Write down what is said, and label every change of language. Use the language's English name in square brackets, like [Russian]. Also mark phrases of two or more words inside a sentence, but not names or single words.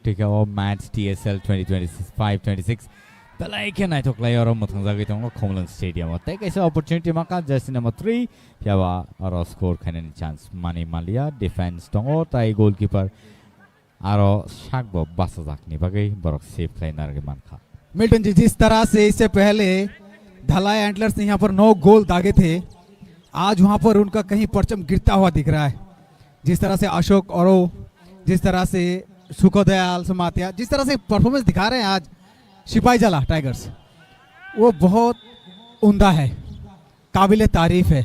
[Kok Borok] tika o match TSL 2025-26 belai ke nai thok layo ro muthang jagai tong Khomlung stadium o take isa opportunity maka [English] jersey number [Kok Borok] 3 pyawa aro score khanen chance Mani Malia defense tong o tai goalkeeper aro shakbo basajak ni bagai borok [English] save player [Kok Borok] ge mankha [Hindi] मिल्टन जी जिस तरह से इससे पहले धलाई एंटलर्स ने यहाँ पर 9 गोल दागे थे आज वहां पर उनका कहीं परचम गिरता हुआ दिख रहा है जिस तरह से अशोक और जिस तरह से सुखोदयाल समातिया जिस तरह से परफॉर्मेंस दिखा रहे हैं आज सिपाही जला टाइगर्स, वो बहुत उम्दा है, काबिल तारीफ है।